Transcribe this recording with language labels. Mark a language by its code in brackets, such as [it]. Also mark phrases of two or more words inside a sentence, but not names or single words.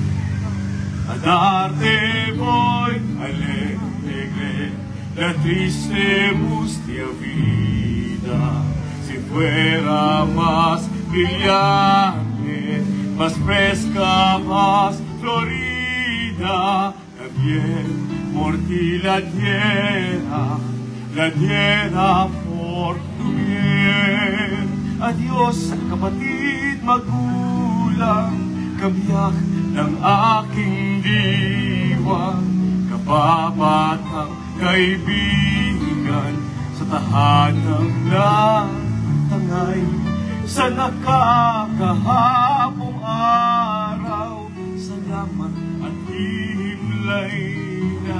[es] A darte voy alegre la triste mustia vida, si fuera más brillante, más fresca, más florida, también por ti la tierra por tu bien. Adios, [tl] kapatid magulang, kabiyak ng aking diwa, kababatang kaibigan, sa tahanang natangay, sa nakakahapong araw, salamat at himlay na.